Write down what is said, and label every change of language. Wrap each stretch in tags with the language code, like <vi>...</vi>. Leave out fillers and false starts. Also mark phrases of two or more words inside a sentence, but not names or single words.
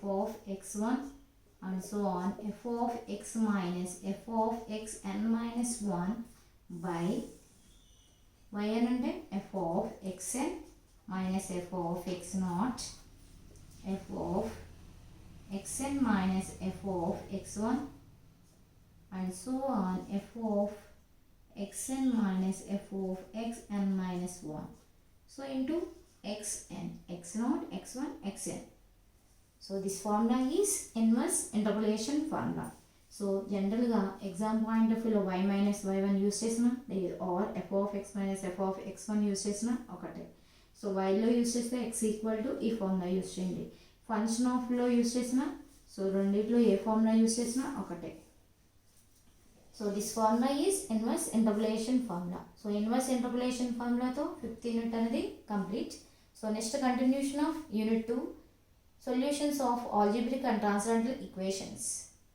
<en>of x1 and so on f of x minus f of xn minus 1 by yn అంటే f of xn minus f of x naught f of xn minus f of x1 and so on f of xn minus f of xn minus 1. So into xn, x naught, x1, xn. So this formula is inverse interpolation formula. So generally exam point of view y minus y1 use చేసిన or f of x minus f of x1 use</en> <te>చేసిన ఒకటే.</te> <en>so ylo use చేస్తే x equal to ఈ formula use చేయండి. function oflo use చేసిన సో</en> <te>రెండిట్లో ఏ</te> <en>formula use</en> <te>చేసినా ఒకటే.</te> <en>so this formula is inverse interpolation formula. so inverse interpolation formulato 5th unit అనేది కంప్లీట్. so next continuation of unit 2 solutions of algebraic and transcendental equations.</en>